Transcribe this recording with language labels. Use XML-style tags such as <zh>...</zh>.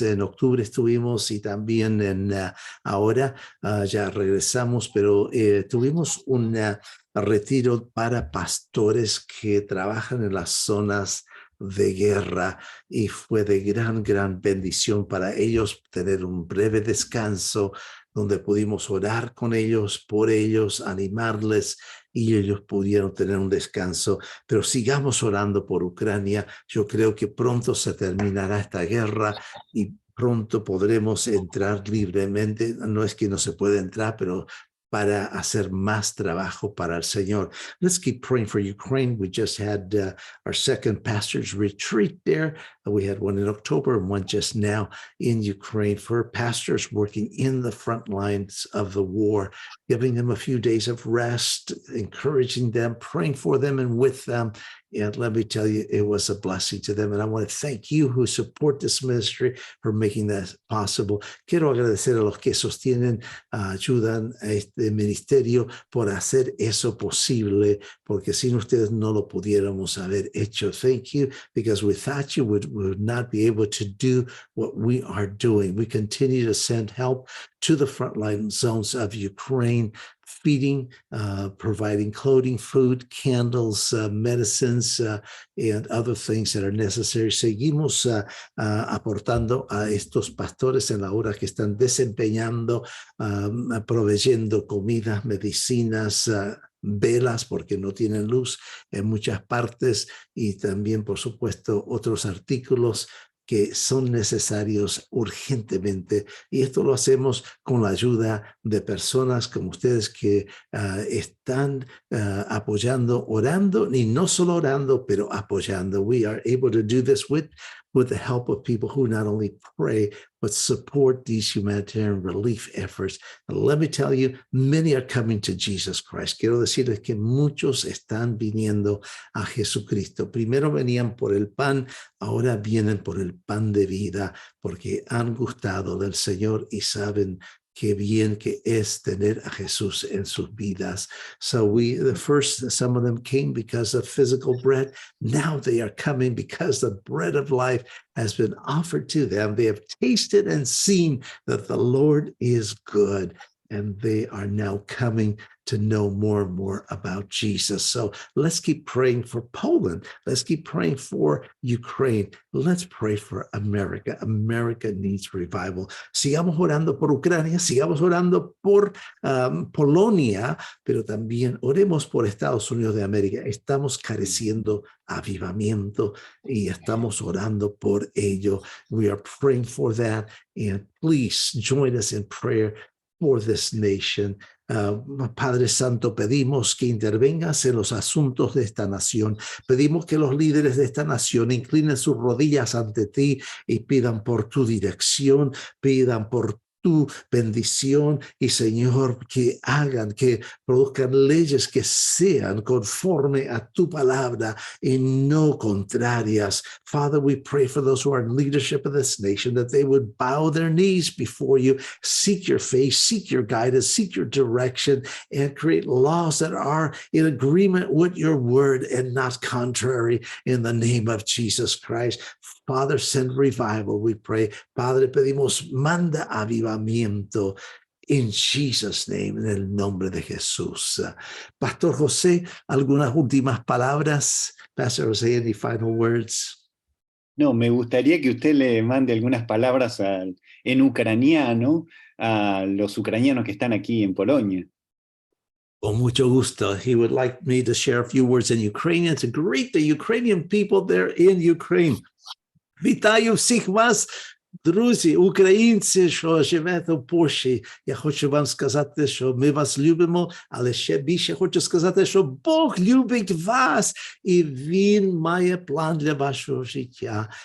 <es>En octubre estuvimos y también ahora ya regresamos, pero tuvimos un retiro para pastores que trabajan en las zonas de guerra y fue de gran bendición para ellos tener un breve descanso donde pudimos orar con ellos, por ellos, animarles y ellos pudieron tener un descanso. Pero sigamos orando por Ucrania. Yo creo que pronto se terminará esta guerra y pronto podremos entrar libremente. No es que no se pueda entrar, pero para hacer más trabajo para el Señor.</es> <en>Let's keep praying for Ukraine. We just had our second pastor's retreat there. We had one in October and one just now in Ukraine for pastors working in the front lines of the war, giving them a few days of rest, encouraging them, praying for them and with them. And let me tell you, it was a blessing to them. And I want to thank you who support this ministry for making that possible.</en> <es>Quiero agradecer a los que sostienen, ayudan a este ministerio por hacer eso posible, porque sin ustedes no lo pudiéramos haber hecho.</es> <en>Thank you, because without you, we would not be able to do what we are doing. We continue to send help to the frontline zones of Ukraine feeding, providing clothing, food, candles, medicines, and other things that are necessary.</en> <es>Seguimos aportando a estos pastores en la hora que están desempeñando, proveyendo comida, medicinas, velas porque no tienen luz en muchas partes, y también, por supuesto, otros artículos que son necesarios urgentemente, y esto lo hacemos con la ayuda de personas como ustedes que están apoyando, orando, y no solo orando, pero apoyando.</es> <en>We are able to do this with the help of people who not only pray, but support these humanitarian relief efforts. And let me tell you, many are coming to Jesus Christ.</en> <es>Quiero decirles que muchos están viniendo a Jesucristo. Primero venían por el pan, ahora vienen por el pan de vida, porque han gustado del Señor y saben qué bien que es tener a Jesús en sus vidas.</es> <en>So some of them came because of physical bread. Now they are coming because the bread of life has been offered to them. They have tasted and seen that the Lord is good, and they are now coming to know more and more about Jesus. So let's keep praying for Poland. Let's keep praying for Ukraine. Let's pray for America. America needs revival.</en> <es>Sigamos orando por Ucrania, sigamos orando por Polonia, pero también oremos por Estados Unidos de América. Estamos careciendo avivamiento y estamos orando por ello.</es> <en>We are praying for that, and please join us in prayer for this nation.</en> <es>Padre Santo, pedimos que intervengas en los asuntos de esta nación. Pedimos que los líderes de esta nación inclinen sus rodillas ante ti y pidan por tu dirección, pidan por tu bendición, y Señor, que produzcan leyes que sean conforme a tu palabra y no contrarias.</es> <en>Father, we pray for those who are in leadership of this nation, that they would bow their knees before you, seek your face, seek your guidance, seek your direction, and create laws that are in agreement with your word and not contrary, in the name of Jesus Christ. Father, send revival, we pray.</en> <es>Padre, pedimos, manda avivamiento</es> <en>in Jesus' name,</en> <es>en el nombre de Jesús. Pastor José, algunas últimas palabras.</es> <en>Pastor José, any final words?</en> <es>No, me gustaría que usted le mande algunas palabras en ucraniano a los ucranianos que están aquí en Polonia. Con mucho gusto.</es> <en>He would like me to share a few words in Ukrainian to greet the Ukrainian people there in Ukraine.</en> <uk>Вітаю всіх вас, друзі, українці, що живете в Польщі. Я хочу вам сказати, що ми вас любимо, але ще більше хочу сказати, що Бог любить вас, і Він має план для вашого життя.</uk>